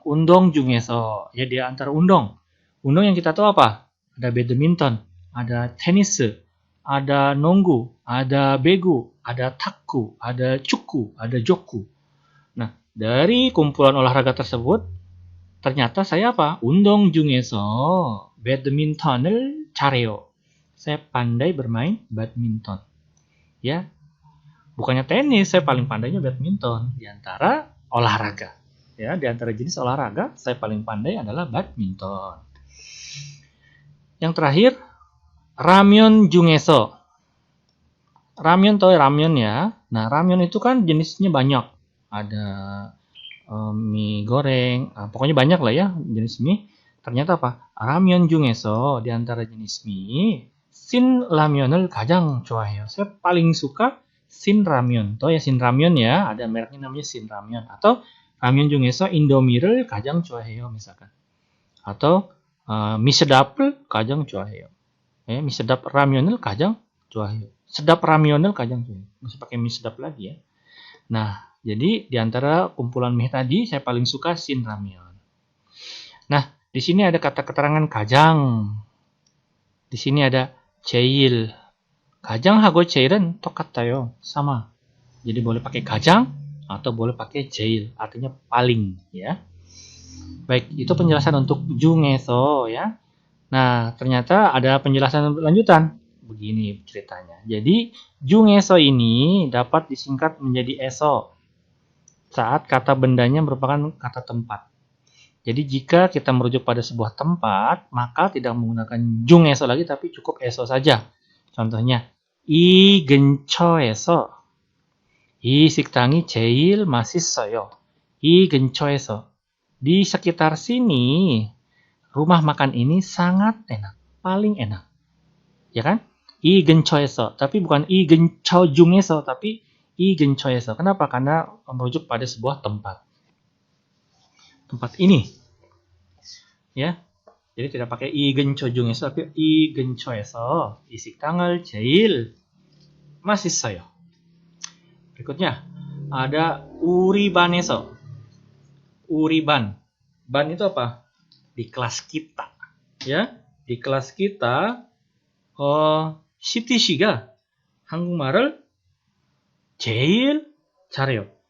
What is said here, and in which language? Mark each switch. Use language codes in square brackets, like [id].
[id] Undong [ko] 중에서. [id] Ya, di antara undong. Undong yang kita tahu apa? Ada badminton, ada tenis, ada 농구, ada begu, ada 탁구, ada 축구, ada joku. Nah, dari kumpulan olahraga tersebut, ternyata saya apa? [ko] 운동 중에서 badminton을 잘해요. [id] Saya pandai bermain badminton. Ya, bukannya tenis, saya paling pandainya badminton di antara olahraga. Ya, di antara jenis olahraga, saya paling pandai adalah badminton. Yang terakhir, [ko] ramyeon 중에서. [id] Ramyeon tahu ramyeon ya. Nah, ramyeon itu kan jenisnya banyak. Ada mie goreng, pokoknya banyak lah ya jenis mie. Ternyata apa? [ko] Ramyeon 중에서 [id] di antara jenis mie, [ko] Shin ramyeon을 가장 좋아해요. [id] Saya paling suka Shin ramyeon. Tahu ya Shin ramyeon ya, ada mereknya namanya Shin ramyeon. Atau [ko] ramyeon 중에서 인도미를 가장 좋아해요 [id] misalkan. Atau [ko] 미sedap을 가장 좋아해요. 미sedap ramyeon을 가장 좋아해요. Sedap ramyeon을 가장 좋아해요. [id] Masih pakai misedap lagi ya. Nah, jadi di antara kumpulan mie tadi saya paling suka Shin ramyeon. Nah, di sini ada kata keterangan kajang. Di sini ada 제일. [ko] 가장하고 제일은 똑같아요. [id] sama. Jadi boleh pakai kajang atau boleh pakai 제일, artinya paling ya. Baik, itu penjelasan untuk 중에서 ya. Nah, ternyata ada penjelasan lanjutan. Begini ceritanya. Jadi, 중에서 ini dapat disingkat menjadi eso saat kata bendanya merupakan kata tempat. Jadi, jika kita merujuk pada sebuah tempat, maka tidak menggunakan 중에서 lagi, tapi cukup eso saja. Contohnya, [ko] 이 근처에서 이 식당이 제일 맛있어요. 이 근처에서. [id] Di sekitar sini, rumah makan ini sangat enak. Paling enak. Ya kan? [ko] 이 근처에서. [id] Tapi bukan [ko] 이 근처 중에서, [id] tapi [ko] 이 근처에서. [id] Kenapa? Karena merujuk pada sebuah tempat. Tempat ini. Ya. Jadi tidak pakai [ko] 이 근처 중에서, [id] tapi [ko] 이 근처에서 이 식당을 제일 맛있어요. [id] Berikutnya, ada [ko] 우리반에서. [id] Uriban. Ban itu apa? Di kelas kita. Ya, di kelas kita [ko] 시티 씨가 한국말을 제일 잘해요.